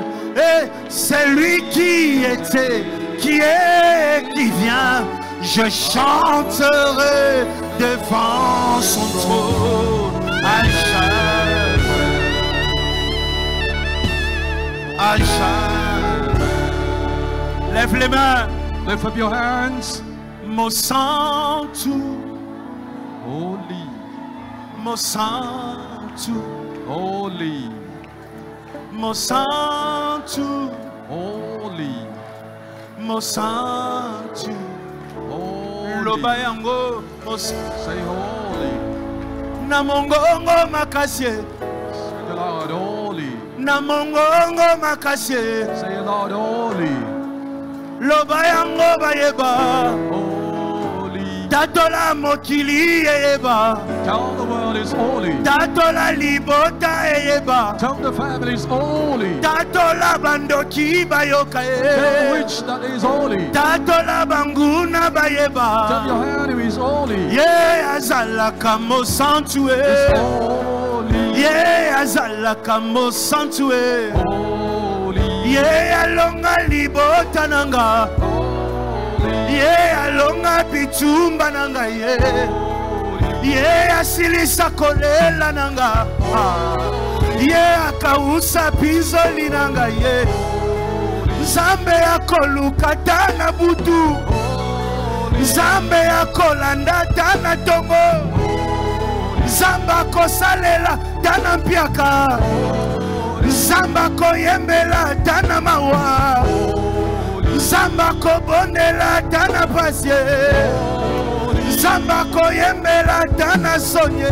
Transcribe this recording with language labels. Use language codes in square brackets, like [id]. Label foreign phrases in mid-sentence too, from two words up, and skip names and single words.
[fr] Et c'est lui qui était, qui est, qui vient. Je chanterai devant son trône à jamais. À jamais. Lève les mains. [en] Lift up your hands. [ln] Mon santo, [en] Holy, [ln] mon santo, [en] holy, [ln] mon santo, [en] holy, [ln] mon santo. [en] holy. [ln] Loba yango, [en] Say holy. [ln] na mongongo makasi, [en] Say the Lord holy. [ln] na mongongo makasi. [en] Say the Lord holy. [ln] Loba yango bayeba, [en] Holy. [ln] tatola mokili eyeba, [en] Tell the world is holy. [ln] tatola libota eyeba, [en] Tell the family is holy. [ln] tatola bandoki bayoka [en] Tell the e, witch that is holy. [ln] tatola banguna [en] Tell [ln] bayeba. [en] your enemy is holy. [ln] Ye azalaka mo santu [en] It's e, holy. [ln] ye azalaka mo santu e, [en] Holy. [ln] ye alonga libota nanga, [en] Holy. [ln] ye alonga bitumba nanga ye, ye asilisa kolela nanga, ye akausa pizoli nanga ye, Nzambe akoluka tana butu, Nzambe akolanda tana tongo, Nzambe akosalela tana mpiaka, Nzambe akoyembela tana mawa, Nzambe akobondela tana pasie, Nzambe akoyembela tana sonye.